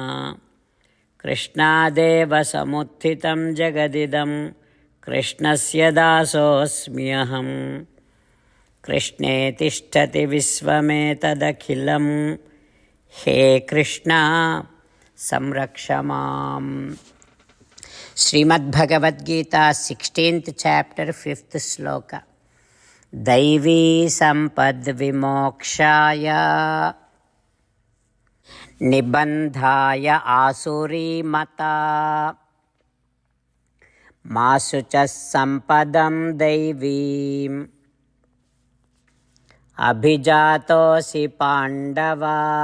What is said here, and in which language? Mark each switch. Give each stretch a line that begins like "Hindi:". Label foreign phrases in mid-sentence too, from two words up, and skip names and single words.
Sanskrit: कृष्णादेव समुत्थितं जगदिदं कृष्णस्य दासोस्म्यहम्. कृष्णे तिष्ठति विश्वमेतदखिलम्. हे कृष्ण संरक्षमाम्.
English: Srimad Bhagavad Gita 16th chapter 5th sloka.
Sanskrit: दैवी सम्पद् विमोक्षाय निबन्धाय आसुरी मता माशुचः सम्पदं दैवीम् अभिजातोसि पाण्डव.